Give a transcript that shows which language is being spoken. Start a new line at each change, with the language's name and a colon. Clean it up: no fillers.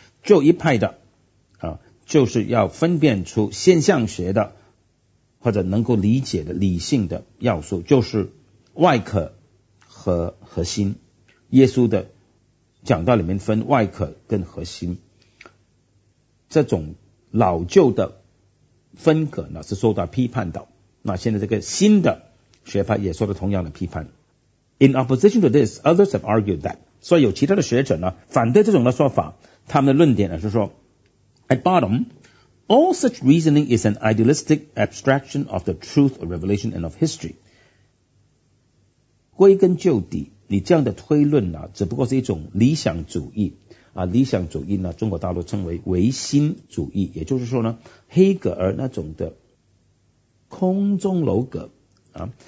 Chinese: 就一派的、啊、就是要分辨出现象学的或者能够理解的理性的要素就是外壳和核心。耶稣的讲道里面分外壳跟核心。这种老旧的分隔呢是受到批判的。那现在这个新的学派也受到同样的批判。
English: In opposition to this, others have argued that.
Chinese: 所以有其他的学者呢，反对这种的说法。他们的论点呢，是说
English: ，At bottom, all such reasoning is an idealistic abstraction of the truth of revelation and of history.
Chinese: 归根究底，你这样的推论呢，只不过是一种理想主义啊。理想主义呢，中国大陆称为唯心主义，也就是说呢，黑格尔那种的空中楼阁啊。